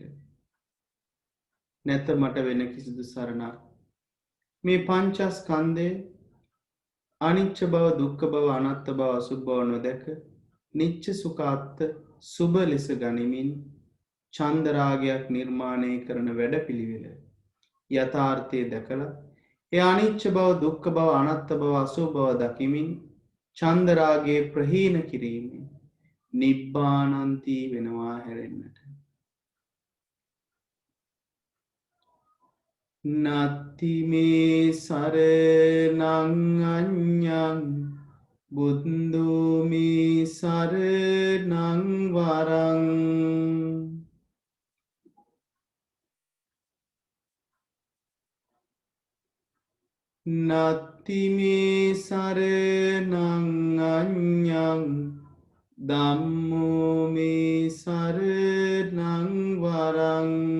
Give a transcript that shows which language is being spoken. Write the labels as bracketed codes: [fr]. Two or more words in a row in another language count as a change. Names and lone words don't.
[si] නැත මට වෙන කිසිදු සරණක් මේ පංචස්කන්ධය අනිච්ච බව දුක්ඛ බව අනාත්ත බව අසුභ බව නොදැක නිච්ච සුඛාත්ත සුබ ලෙස ගනිමින් චන්දරාගයක් නිර්මාණය කරන වැඩපිළිවෙල යථාර්ථය දැකලා ඒ අනිච්ච බව දුක්ඛ බව අනාත්ත බව අසුභ බව දකිමින් චන්දරාගයේ ප්‍රහීන කිරීමෙන් නිබ්බානන්ති වෙනවා හැරෙන්නට. [pi] නත්ති මේ සරණං අඤ්ඤං බුද්ධෝ මේ සරණං වරං. නත්ති මේ සරණං අඤ්ඤං ධම්මෝ මේ සරණං වරං.